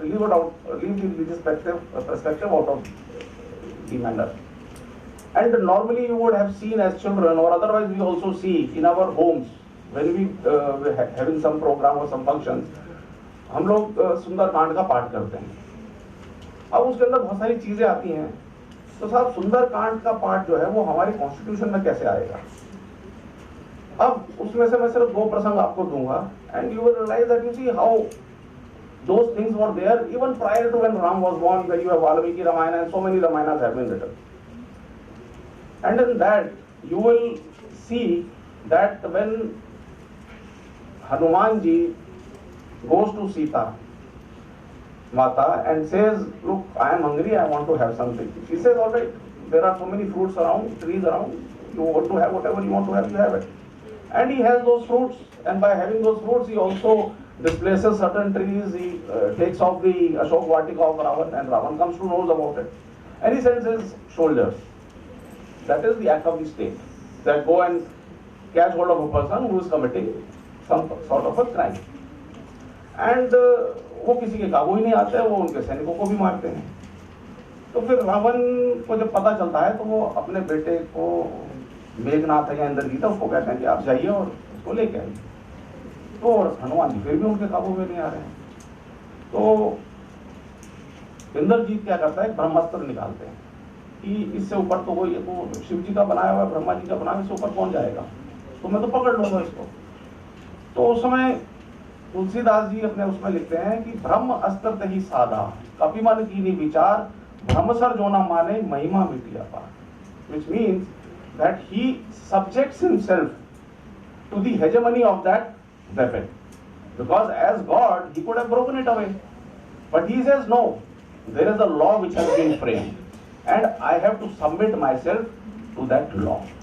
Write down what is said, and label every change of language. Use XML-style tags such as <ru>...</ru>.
<en>Leave the religious perspective out of the matter. And normally you would have seen as children, or otherwise we also see in our homes, when we having some program or some functions,</en> <hi>हम लोग सुंदर कांड का पाठ करते हैं. अब उसके अंदर बहुत सारी चीजें आती हैं, तो साहब सुंदर कांड का पाठ जो है वो हमारे कॉन्स्टिट्यूशन में कैसे आएगा? अब उसमें से मैं सिर्फ 2 प्रसंग आपको दूंगा,</hi> <en>and you will realize that you see how those things were there even prior to when Ram was born, where you have Valmiki Ramayana and so many Ramayanas have been written. And in that you will see that when Hanuman ji goes to Sita Mata and says, look, I am hungry, I want to have something. She says, all right, there are so many fruits around, trees around, you want to have whatever you want to have, you have it. and he has those fruits, and by having those fruits he also displaces certain trees, he takes off the Ashok Vatika of Ravan, and Ravan comes to know about it, and he sends his soldiers. That is the act of the state, that go and catch hold of a person who is committing some sort of a crime, and</en> <hi>वो किसी के काबू ही नहीं आते हैं, वो उनके सैनिकों को भी मारते हैं। तो फिर रावण को जब पता चलता है तो वो अपने बेटे को, मेघनाथ है या इंद्रजीत, उसको कहते हैं कि आप जाइए और उसको लेके आइए। तो हनुमान जी फिर भी उनके काबू में नहीं आ रहे हैं। तो इंद्रजीत क्या करता है, ब्रह्मास्त्र निकालते हैं कि इससे ऊपर तो वो शिव जी का बनाया हुआ, ब्रह्मा जी का बनाया, इससे ऊपर कौन जाएगा, तो मैं तो पकड़ लूंगा इसको। तो उस समय तुलसीदास जी अपने उसमें लिखते हैं कि ब्रह्म अस्त्र ही साधा, कपिमन कीनी विचार, ब्रह्मसर जो ना माने महिमा मिटिया पार,</hi> <en>which means that he subjects himself to the hegemony of that weapon, because as God he could have broken it away, but he says no, there is a law which has been framed and I have to submit myself to that law.</en>